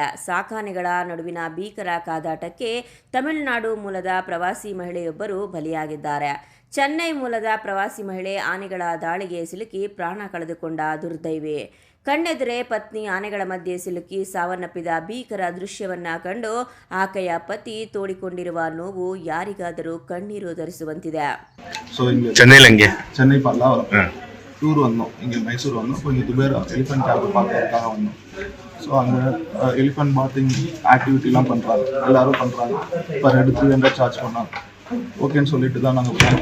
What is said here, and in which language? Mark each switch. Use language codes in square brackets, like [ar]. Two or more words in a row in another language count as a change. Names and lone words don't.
[kn] ಸಾಕಾನೆಗಳ ನಡುವಿನ ಭೀಕರ ಕಾದಾಟಕ್ಕೆ ತಮಿಳುನಾಡು ಮೂಲದ ಪ್ರವಾಸಿ ಮಹಿಳೆಯೊಬ್ಬರು ಬಲಿಯಾಗಿದ್ದಾರೆ. ಚೆನ್ನೈ ಮೂಲದ ಪ್ರವಾಸಿ ಮಹಿಳೆ ಆನೆಗಳ ದಾಳಿಗೆ ಸಿಲುಕಿ ಪ್ರಾಣ ಕಳೆದುಕೊಂಡ ದುರ್ದೈವಿ. ಕಣ್ಣೆದುರೇ ಪತ್ನಿ ಆನೆಗಳ ಮಧ್ಯೆ ಸಿಲುಕಿ ಸಾವನ್ನಪ್ಪಿದ ಭೀಕರ ದೃಶ್ಯವನ್ನ ಕಂಡು ಆಕೆಯ ಪತಿ ತೋಡಿಕೊಂಡಿರುವ ನೋವು ಯಾರಿಗಾದರೂ ಕಣ್ಣೀರು ധരിಸುವಂತಿದೆ. [ta] சென்னை டூர் வந்தோம். இங்கே மைசூர் வந்தோம். கொஞ்சம் துபேர் [en] elephant camp [ta] பார்க்கறதுக்காக வந்தோம். ஸோ அங்கே [en] elephant bathing [ta] ஆக்டிவிட்டிலாம் பண்ணுறாங்க, எல்லோரும் பண்ணுறாங்க. [en] per head [ta] 300 சார்ஜ் பண்ணாங்க. ஓகேன்னு சொல்லிட்டு தான் நாங்கள் போனோம்.